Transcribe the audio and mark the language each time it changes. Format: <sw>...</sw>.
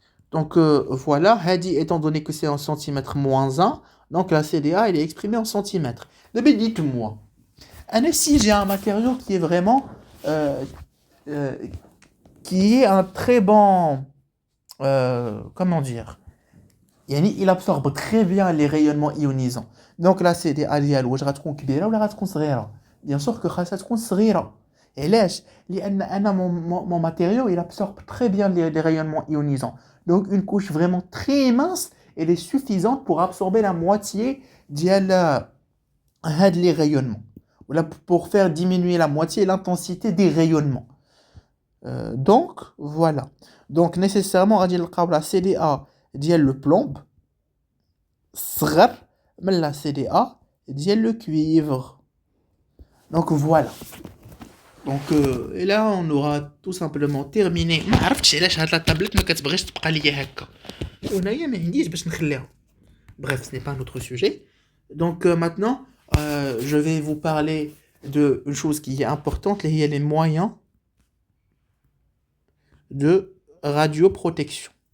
<fr>Donc voilà, étant donné que c'est en centimètres moins 1, donc la CDA elle est exprimée en centimètres. Mais dites-moi, si j'ai un matériau qui est vraiment, qui est un très bon, comment dire, il absorbe très bien les rayonnements ionisants. Donc la CDA</fr> <ar>واش غتكون كبيره ولا غتكون صغيره؟</ar> <fr>Bien sûr que</fr> <ar>خاصها تكون صغيره. علاش؟ لان</ar> <fr>mon matériau il absorbe très bien les rayonnements ionisants. Donc une couche vraiment très mince, elle est suffisante pour absorber la moitié les rayonnements. Ou là pour faire diminuer la moitié l'intensité des rayonnements. Donc voilà. Donc nécessairement</fr> <ar>غادي نلقاو</ar> <fr>la CDA</fr> <ar>ديال</ar> <fr>le plomb</fr> <ar>صغر من</ar> <fr>la CDA</fr> <ar>ديال</ar> <fr>le cuivre. Donc voilà. Donc et là on aura tout simplement terminé.</fr> <ar>ما عرفتش علاش هاد لا تابلت ما كتبغيش تبقى ليا هكا. ونايا ما عنديش باش نخليها.</ar> <fr>Bref, ce n'est pas notre sujet. Donc maintenant je vais vous parler de une chose qui est importante, il y a les moyens de radioprotection.</fr>